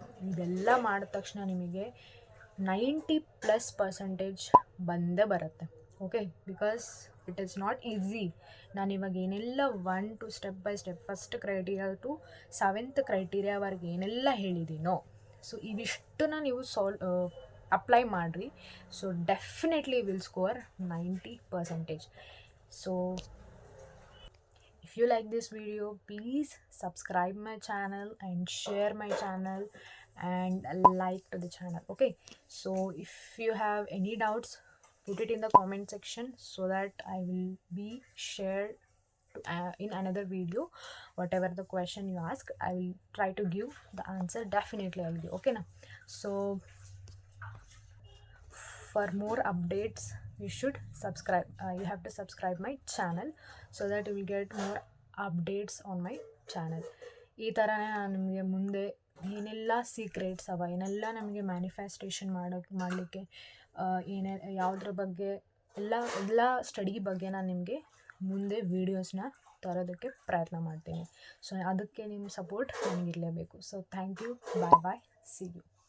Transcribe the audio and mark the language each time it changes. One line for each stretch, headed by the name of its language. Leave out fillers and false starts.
Kannada: ಇದೆಲ್ಲ ಮಾಡಿದ ತಕ್ಷಣ ನಿಮಗೆ 90+% ಬಂದೇ ಬರುತ್ತೆ, okay.
English: Because it is not easy.
Kannada: ನಾನು ಇವಾಗ ಏನೆಲ್ಲ 1 to step by step, first criteria to 7th ಕ್ರೈಟೀರಿಯಾವರೆಗೆ ಏನೆಲ್ಲ ಹೇಳಿದ್ದೀನೋ, ಸೊ ಇವಿಷ್ಟನ್ನ ನೀವು ಅಪ್ಲೈ ಮಾಡಿರಿ.
English: So definitely will score 90%. So if you like this video, please subscribe my channel and share my channel and like to the channel, okay. So if you have any doubts, put it in the comment section so that I will be shared in another video. Whatever the question you ask, I will try to give the answer. Definitely I will give, okay na. So for more updates, you should subscribe. You have to subscribe my channel so that you will get more updates on my channel.
Kannada: ಈ ಥರನೇ ನಾನು ನಿಮಗೆ ಮುಂದೆ ಏನೆಲ್ಲ secrets ಅವ, ಏನೆಲ್ಲ ನಮಗೆ manifestation ಮಾಡಲಿಕ್ಕೆ ಯಾವುದ್ರ ಬಗ್ಗೆ ಎಲ್ಲ ಸ್ಟಡಿ ಬಗ್ಗೆ ನಾನು ನಿಮಗೆ ಮುಂದೆ ವೀಡಿಯೋಸ್ನ ತರೋದಕ್ಕೆ ಪ್ರಯತ್ನ ಮಾಡ್ತೀನಿ. ಸೊ ಅದಕ್ಕೆ ನಿಮ್ಮ support ನನಗಿರಲೇಬೇಕು.
English: So thank you, bye bye, see you.